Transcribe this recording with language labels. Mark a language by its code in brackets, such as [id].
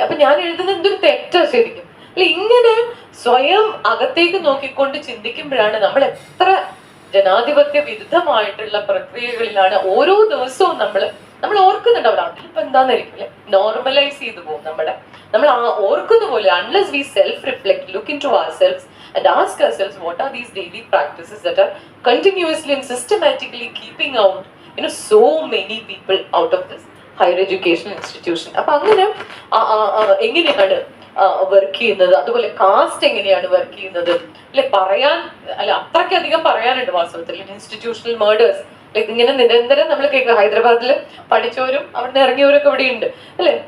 [ml] അപ്പൊ ഞാൻ എഴുതുന്നത് എന്തൊരു തെറ്റാ ശരിക്കും. അല്ലെ? ഇങ്ങനെ സ്വയം അകത്തേക്ക് നോക്കിക്കൊണ്ട് ചിന്തിക്കുമ്പോഴാണ് നമ്മൾ എത്ര ജനാധിപത്യ വിരുദ്ധമായിട്ടുള്ള പ്രക്രിയകളിലാണ് ഓരോ ദിവസവും നമ്മൾ ഓർക്കുന്നുണ്ടാവില്ല. അതിലിപ്പോ എന്താന്നായിരിക്കും അല്ലെ? നോർമലൈസ് ചെയ്തു പോകും നമ്മൾ ഓർക്കുന്ന പോലെ. [en] Unless we self reflect, look into ourselves and ask ourselves what are these daily practices that are continuously and systematically keeping out so many people out of this higher education institution. [ml] അപ്പൊ അങ്ങനെ എങ്ങനെയാണ് work ചെയ്യുന്നത്, അതുപോലെ cast എങ്ങനെയാണ് work ചെയ്യുന്നത് അല്ലെ? അത്രയ്ക്കധികം പറയാനുണ്ട് വാസ്തവത്തിൽ. ഇൻസ്റ്റിറ്റ്യൂഷണൽ മേർഡേഴ്സ് ഇങ്ങനെ നിരന്തരം നമ്മൾ കേൾക്കുക. ഹൈദരാബാദിൽ പഠിച്ചവരും അവിടെ ഇറങ്ങിയവരൊക്കെ ഇവിടെ ഉണ്ട് അല്ലെ?